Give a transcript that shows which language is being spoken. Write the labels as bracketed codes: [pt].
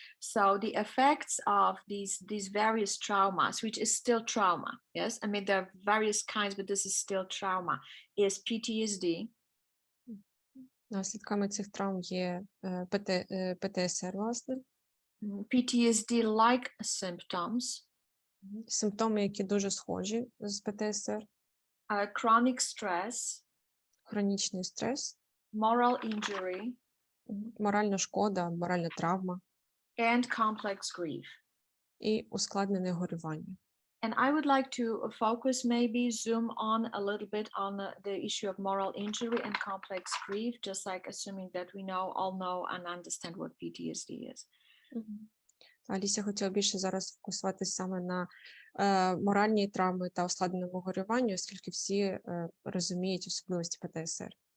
[en] So the effects of these various traumas, which is still trauma, yes? I mean, there are various kinds, but this is still trauma, is PTSD. [uk] Наслідками цих травм є ПТСР, власне. [en] PTSD-like symptoms. [uk] Симптоми, які дуже схожі з ПТСР. [en] Chronic stress. [uk] Хронічний стрес. [en] Moral injury. [uk] Моральна шкода, моральна травма. [en] And complex grief. [uk] І ускладнене горювання. [en] And I would like to focus, maybe zoom on a little bit on the issue of moral injury and complex grief, just like assuming that we all know and understand what PTSD is. [uk] Алісія хотіла більше зараз фокусуватися саме на моральній травмі та ускладненому горюванню, оскільки всі розуміють особливості ПТСР.